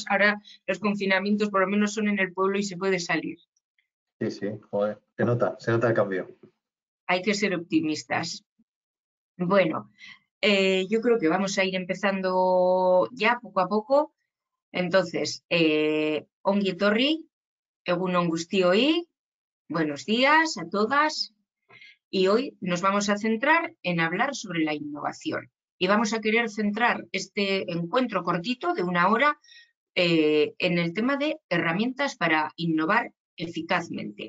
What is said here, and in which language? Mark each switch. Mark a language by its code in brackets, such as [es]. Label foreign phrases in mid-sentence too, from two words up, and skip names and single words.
[es] Ahora los confinamientos por lo menos son en el pueblo y se puede salir. Sí, sí, joder, se nota el cambio. Hay que ser optimistas. Bueno, yo creo que vamos a ir empezando ya poco a poco. Entonces, [eu] ongi etorri, egunon guztioi, [es] buenos días a todas. Y hoy nos vamos a centrar en hablar sobre la innovación. Y vamos a querer centrar este encuentro cortito de 1 hora en el tema de herramientas para innovar eficazmente.